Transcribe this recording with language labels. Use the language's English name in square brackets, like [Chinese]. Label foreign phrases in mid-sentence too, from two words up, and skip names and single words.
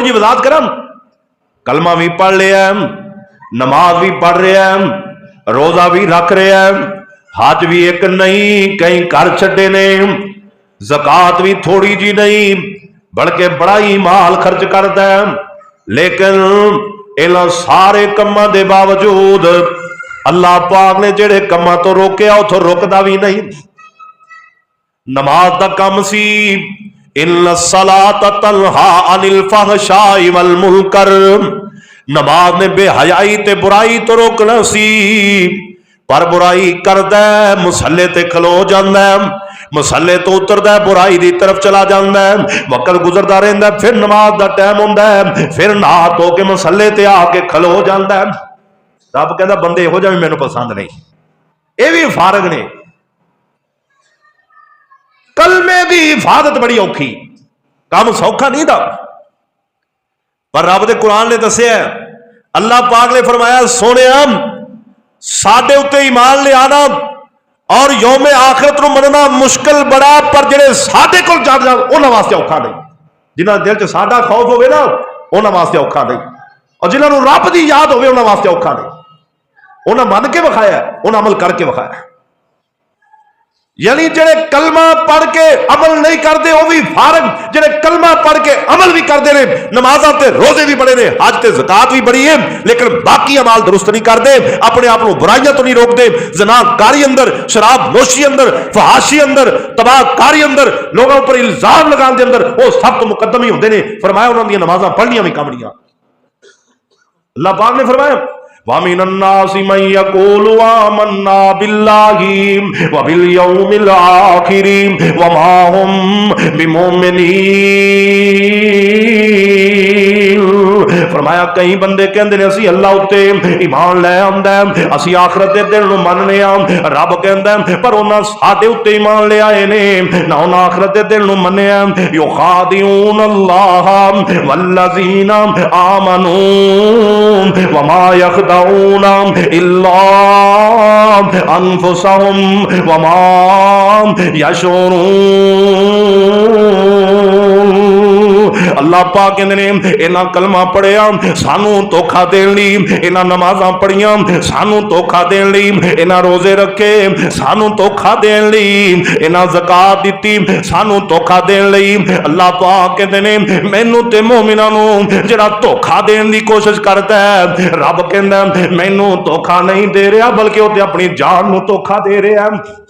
[Punjabi] جی وضاحت کراں کلمہ بھی پڑھ لیا نماز بھی پڑھ رہا ہے روزہ بھی رکھ رہا ہے حج بھی ایک نہیں کہیں کر چھڈے نے زکات بھی تھوڑی جی نہیں بلکہ بڑا ہی مال خرچ کرتا ہے لیکن انہاں سارے کماں دے باوجود اللہ پاک نے جڑے کماں تو روکیا اتھوں روکدا بھی نہیں نماز دا کم سی [Arabic] ان الصلاۃ تنہا عن الفحشاء والمنکر [Punjabi] نماز نے بے حیائی تے برائی تو روکنا سی پر برائی کردا ہے مصلے تے کھلو جاندا ہے مصلے تو اتردا ہے برائی دی طرف چلا جاندا ہے وقت گزردا رہندا ہے پھر نماز دا ٹائم ہوندا ہے پھر نہا دھو کے مصلے تے آ کے کھلو جاندا ہے رب کہندا بندے ہو جا مینوں پسند نہیں اے بھی فارغ نے کلمے دی حفاظت بڑی اوکھی کام سوکھا نہیں دا پر رب دے قرآن نے دسیا اللہ پاک نے فرمایا سونے ساڈے اتے ایمان لے آنا اور یوم آخرت نو مننا مشکل بڑا پر جڑے ساڈے کول چڑھ جان انہاں واسطے اوکھا نہیں جنہاں دل چ ساڈا خوف ہوے نا انہاں واسطے اوکھا نہیں اور جنہاں نو رب دی یاد ہوے انہاں واسطے اوکھا نہیں انہاں من کے وکھایا انہاں عمل کر کے وکھایا یعنی جڑے کلمہ پڑھ کے عمل نہیں کرتے وہ بھی فارغ جڑے کلمہ پڑھ کے عمل بھی کرتے ہیں نمازاں تے روزے بھی بڑے نے حج تے زکات بھی بڑی ہے لیکن باقی اعمال درست نہیں کرتے اپنے آپ کو برائیاں تو نہیں روکتے زنا کاری اندر شراب نوشی اندر فحاشی اندر تباہ کاری اندر لوگوں پر الزام لگان دے اندر وہ سب تو مقدم ہی ہوندے نے فرمایا انہاں دی نمازاں پڑھنیاں بھی کامڑیاں اللہ پاک نے فرمایا [Arabic] وَمِنَ النَّاسِ مَن يَقُولُ آمَنَّا بِاللَّهِ وَبِالْيَوْمِ الْآخِرِ وَمَا هُمْ [Punjabi] بِمُؤْمِنِينَ فرمایا کئی بندے کہندے نے اسی اللہ اتے ایمان لے آندا ہے اسی آخرت دے دن نو مننے رب کہندا ہے پر انہاں ساڈے اتے ایمان لے آئے نے نہ انہاں آخرت دے دن نو منیا [Arabic] یخادعون اللہ والذین آمنوا وما يخدعون الا انفسهم وما يشعرون [Punjabi] اللہ پاک کہندے نے انہاں کلمہ پڑھیا سانو دھوکھا دین لئی انہاں نمازاں پڑھیاں سانو دھوکھا دین لئی انہاں روزے رکھے سانو دھوکھا دین لئی انہاں زکات دتی سانو دھوکھا دین لئی اللہ پاک کہندے نے مینوں تے مومناں نوں جڑا دھوکھا دین دی کوشش کردا ہے رب کہندا مینوں دھوکھا نہیں دے رہا بلکہ وہ تے اپنی جان نوں دھوکھا دے رہا ہے